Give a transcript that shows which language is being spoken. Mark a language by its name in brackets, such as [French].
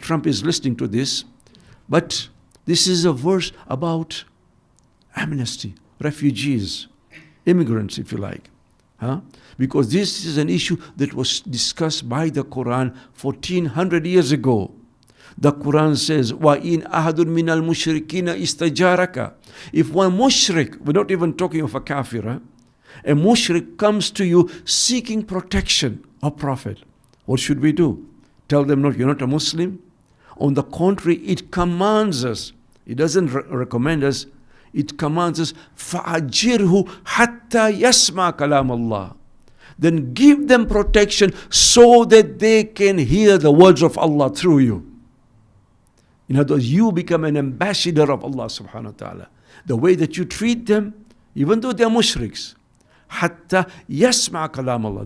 [English] Trump is listening to this, but this is a verse about amnesty, refugees, immigrants, if you like. Because this is an issue that was discussed by the Quran 1400 years ago. The Quran says, [Arabic] وَإِنْ أَحَدٌ مِّنَ الْمُشْرِكِينَ إِسْتَجَارَكَ. [English] If one mushrik, we're not even talking of a kafir, a mushrik comes to you seeking protection, O Prophet, what should we do? Tell them, no, you're not a Muslim? On the contrary, it commands us It doesn't recommend us. It commands us, [Arabic] فَأَجِرْهُ حَتَّى يَسْمَعَ كَلَامَ اللَّهِ. [English] Then give them protection so that they can hear the words of Allah through you. In other words, you become an ambassador of Allah subhanahu wa ta'ala. The way that you treat them, even though they are mushriks. [Arabic] حَتَّى يَسْمَعَ كَلَامَ اللَّهِ.